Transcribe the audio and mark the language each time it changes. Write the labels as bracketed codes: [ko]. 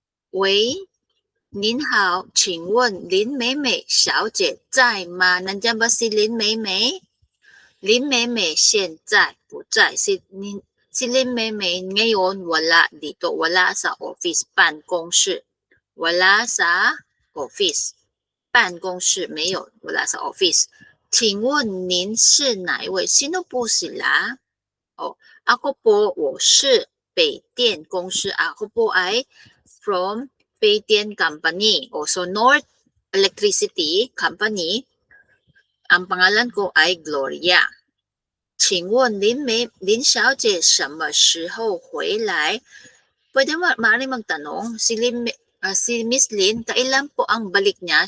[zh] 喂，您好，请问林美美小姐在吗？ [tl] Nandiyan ba si Lin Maymay? [zh] Lin Maymay現在不在。 [tl] Si Lin Maymay ngayon wala dito. Wala sa office, 辦公室。 wala sa office, [zh] 辦公室沒有 [tl] wala sa office. [zh] 請問您是哪一位？ [tl] Sino po sila? Oh, ako po, [zh] 我是北電公司。 [tl] Ako po ay from 北電 Company. [en] Also, North Electricity Company. [tl] Ang pangalan ko ay Gloria. [zh] 請問林小姐什麼時候回來？ [tl] Pwede maaari magtanong, si Miss Lin, kailan po ang balik niya?